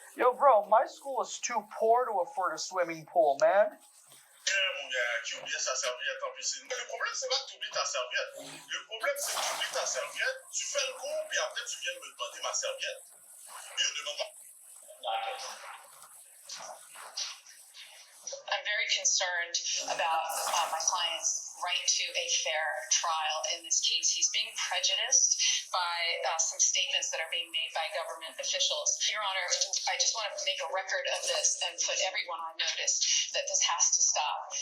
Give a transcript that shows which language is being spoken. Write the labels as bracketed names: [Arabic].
[English] Yo, bro, my school is too poor to afford a swimming pool, man. [French] Mon gars, qui oublie sa serviette en piscine. Mais le problème, c'est pas que tu oublies ta serviette. Le problème, c'est que tu oublies ta serviette, tu fais le cours, puis après, tu viens me demander ma serviette. Yo, demande-moi. [English] I'm very concerned about my client's right to a fair trial in this case. He's being prejudiced by some statements that are being made by government officials. Your Honor, I just want to make a record of this and put everyone on notice that this has to stop.